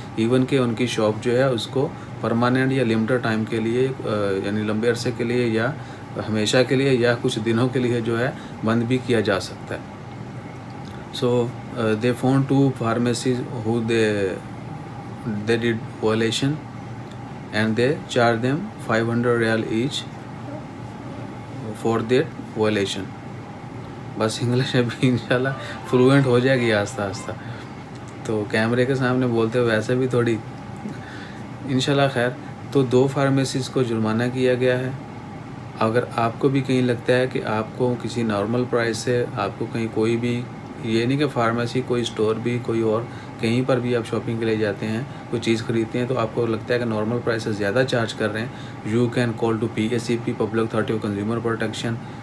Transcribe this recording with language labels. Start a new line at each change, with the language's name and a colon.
Urdu: Even کہ ان کی shop جو ہے اس کو پرماننٹ یا لمیٹڈ ٹائم کے لیے، یعنی لمبے عرصے کے لیے یا ہمیشہ کے لیے یا کچھ دنوں کے لیے جو ہے بند بھی کیا جا سکتا ہے.
English: So they found 2 pharmacies who they did violation and they charged them 500 rial each for their violation.
Urdu: بس انگلش ابھی انشاءاللہ فلوئنٹ ہو جائے گی آہستہ آہستہ، تو کیمرے کے سامنے بولتے ہوئے ایسے بھی تھوڑی انشاءاللہ خیر. تو 2 فارمیسیز کو جرمانہ کیا گیا ہے. اگر آپ کو بھی کہیں لگتا ہے کہ آپ کو کسی نارمل پرائس سے آپ کو کہیں کوئی بھی، یہ نہیں کہ فارمیسی کوئی سٹور بھی کوئی اور کہیں پر بھی آپ شاپنگ کے لیے جاتے ہیں کوئی چیز خریدتے ہیں تو آپ کو لگتا ہے کہ نارمل پرائس سے زیادہ چارج کر رہے ہیں،
English: you can call to
Urdu: PACP public authority of consumer protection.